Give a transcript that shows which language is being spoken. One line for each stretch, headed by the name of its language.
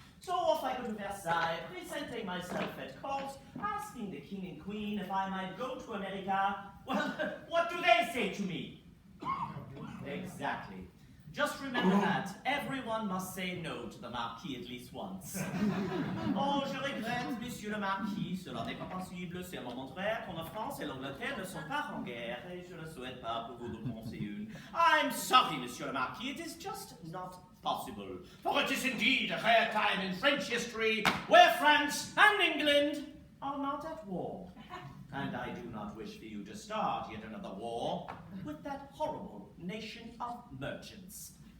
English: So off I go to Versailles, presenting myself at court, asking the King and Queen if I might go to America. Well, what do they say to me? Exactly. Just remember that everyone must say no to the Marquis at least once.
French: Oh, je regrette, Monsieur le Marquis, cela n'est pas possible, c'est un moment rare quand la France et l'Angleterre ne sont pas en guerre, et je ne souhaite pas pour vous de penser une.
English: I'm sorry, Monsieur le Marquis, it is just not possible. For it is indeed a rare time in French history where France and England are not at war. And I do not wish for you to start yet another war with that horrible nation of merchants.